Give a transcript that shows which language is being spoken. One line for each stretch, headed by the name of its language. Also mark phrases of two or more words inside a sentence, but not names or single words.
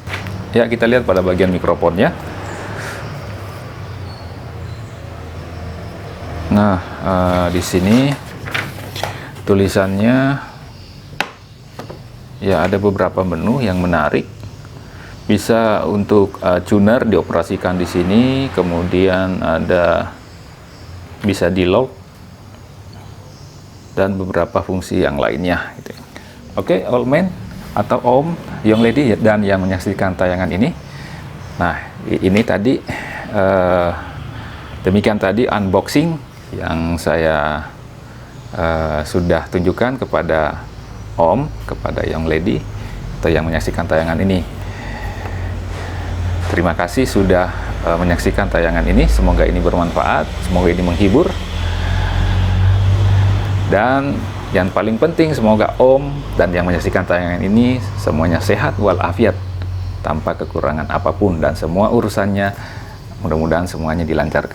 Indonesian: Ya, kita lihat pada bagian mikrofonnya. Nah, di sini tulisannya Ya, ada beberapa menu yang menarik. Bisa untuk tuner dioperasikan di sini, kemudian ada bisa di lock dan beberapa fungsi yang lainnya gitu. Oke,
English: old man
Indonesian: atau om,
English: young lady
Indonesian: dan yang menyaksikan tayangan ini. Nah, ini tadi demikian tadi unboxing yang saya sudah tunjukkan kepada om, kepada
English: young lady
Indonesian: atau yang menyaksikan tayangan ini. Terima kasih sudah menyaksikan tayangan ini. Semoga ini bermanfaat, semoga ini menghibur. Dan yang paling penting, semoga om dan yang menyaksikan tayangan ini semuanya sehat walafiat, tanpa kekurangan apapun, dan semua urusannya mudah-mudahan semuanya dilancarkan.